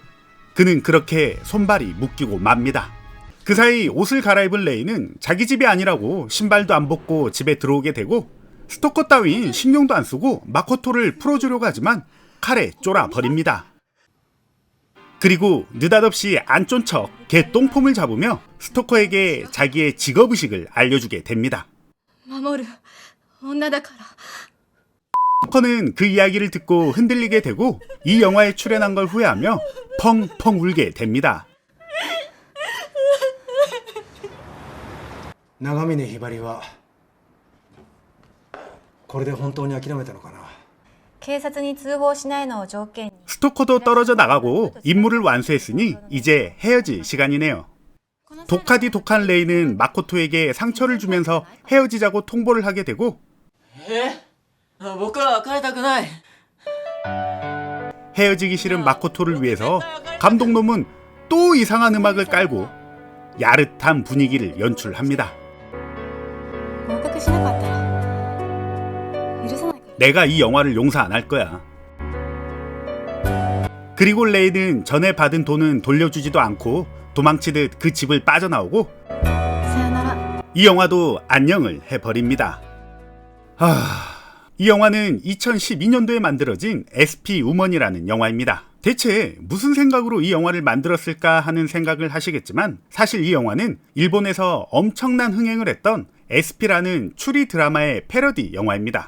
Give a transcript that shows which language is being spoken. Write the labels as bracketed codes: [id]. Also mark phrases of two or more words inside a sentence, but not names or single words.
[ko] 그는 그렇게 손발이 묶이고 맙니다. 그 사이 옷을 갈아입은 레이는 자기 집이 아니라고 신발도 안 벗고 집에 들어오게 되고 스토커 따윈 신경도 안 쓰고 마코토를 풀어주려고 하지만 칼에 쫄아버립니다. 그리고 느닷없이 안 쫀 척 개똥폼을 잡으며 스토커에게 자기의 직업의식을 알려주게 됩니다. [ja] 守る女だから。 [ko] 스토커는 그 이야기를 듣고 흔들리게 되고 이 영화에 출연한 걸 후회하며 펑펑 울게 됩니다. [ja] 長峰ひばりはこれで本当に諦めたのかな。警察に通報しないのを条件に。 [ko] 스토커도 떨어져 나가고 임무를 완수했으니 이제 헤어질 시간이네요. 독하디 독한 레이는 마코토에게 상처를 주면서 헤어지자고 통보를 하게 되고 [ja] 僕は別れたくない [ko] 헤어지기 싫은 마코토를 위해서 감독놈은 또 이상한 음악을 깔고 야릇한 분위기를 연출합니다. [ja] 合格しなかったら許さないから。 [ko] 내가 이 영화를 용서 안 할 거야. 그리고 레이는 전에 받은 돈은 돌려주지도 않고 도망치듯 그 집을 빠져나오고 [ja] さよなら。 [ko] 이 영화도 안녕을 해버립니다. 이 영화는 2012년도에 만들어진 SP 우먼이라는 영화입니다. 대체 무슨 생각으로 이 영화를 만들었을까 하는 생각을 하시겠지만 사실 이 영화는 일본에서 엄청난 흥행을 했던 SP라는 추리 드라마의 패러디 영화입니다.